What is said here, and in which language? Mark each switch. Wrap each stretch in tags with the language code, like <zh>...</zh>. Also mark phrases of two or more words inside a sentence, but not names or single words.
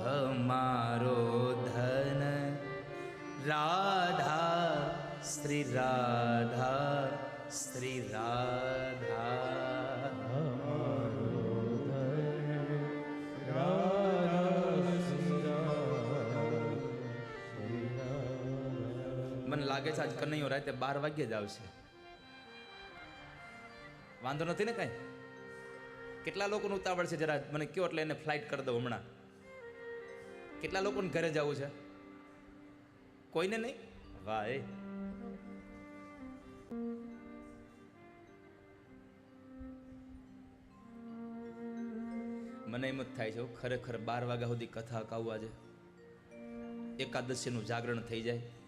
<bra>हमारो धन राधा श्री राधा श्री राधा हमारो धन राधा श्री राधा श्री राधा</bra> <gu>મને લાગે છે આજ કનૈયો રાતે 12 વાગ્યે જ આવશે. વાંધો નથી ને કાંઈ? કેટલા લોકોને ઉતાવળ છે? જરા મને કયો એટલે એને ફ્લાઇટ કરી દઉં હમણાં. કેટલા લોકોને ઘરે જવું છે? કોઈને નહીં? વાહ એ મને એમ જ થાય છે હો, ખરેખર 12 વાગ્યા સુધી કથા અકાવું આજે એકાદશીનું જાગરણ થઈ જાય.</gu>